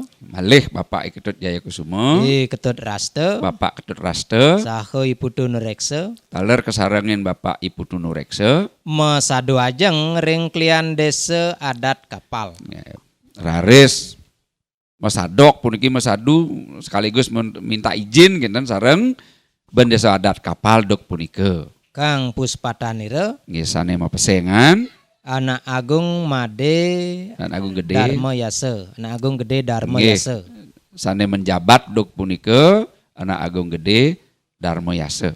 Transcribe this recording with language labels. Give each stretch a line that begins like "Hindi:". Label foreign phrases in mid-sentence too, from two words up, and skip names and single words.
Balinese: malih Bapak I Ketut Jaya Kusuma, I Ketut Raste, Bapak Ketut Raste, saha I Putu Nureksa, taler kesarengin Bapak I Putu Nureksa, mesadu ajeng ring klian desa adat kapal. ya, raris masadok puniki masadu sekaligus
Indonesian: minta izin
Balinese: kinten sareng ben desa adat kapal dok punika. Kang Puspatanira, Nggih sane mapesengan Anak Agung Made dan Agung Gede Dharma Yasa, Anak Agung Gede Dharma Nggih. Yasa. sane menjabat dok punika anak Agung Gede Dharma Yasa.